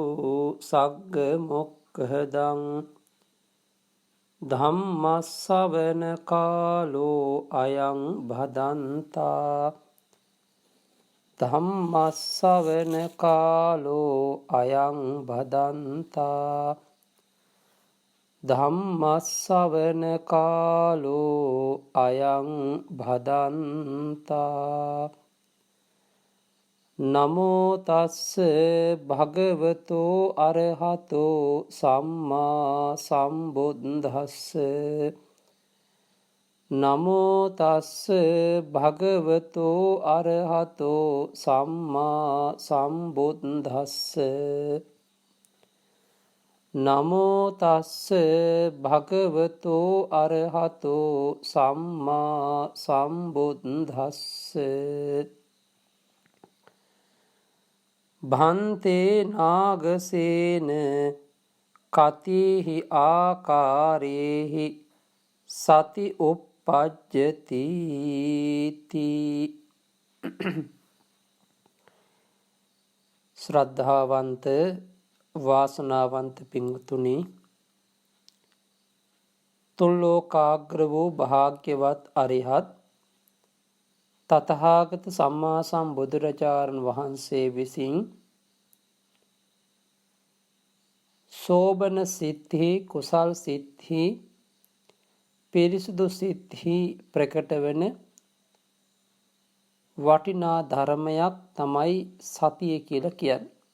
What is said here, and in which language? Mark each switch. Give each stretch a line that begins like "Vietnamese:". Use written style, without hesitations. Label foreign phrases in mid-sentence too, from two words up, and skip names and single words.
Pali: सग्गमुक्खदं धम्मश्रवण कालो अयं भदन्ता धम्मश्रवण कालो अयं भदन्ता धम्मश्रवण कालो अयं भदन्ता नमो तස්ස භගවතෝ අරහතෝ සම්මා සම්බුද්දස්ස නමෝ තස්ස භගවතෝ අරහතෝ සම්මා සම්බුද්දස්ස නමෝ තස්ස භගවතෝ අරහතෝ සම්මා සම්බුද්දස්ස භන්තේ නාගසේන කතිහි ආකාරේහි සති උප්පජ්ජති
Sinhala: ශ්‍රද්ධාවන්ත වාසනාවන්ත පින්වතුනි, තුල්ලෝකාග්‍ර වූ භාග්‍යවත් අරිහත් තථාගත සම්මා සම්බුදුරජාණන් වහන්සේ විසින් සෝබන සිද්ධි කුසල් සිද්ධි පිරිසුදු සිද්ධි ප්‍රකට වන වටිනා ධර්මයක් තමයි සතිය කියලා කියන්නේ.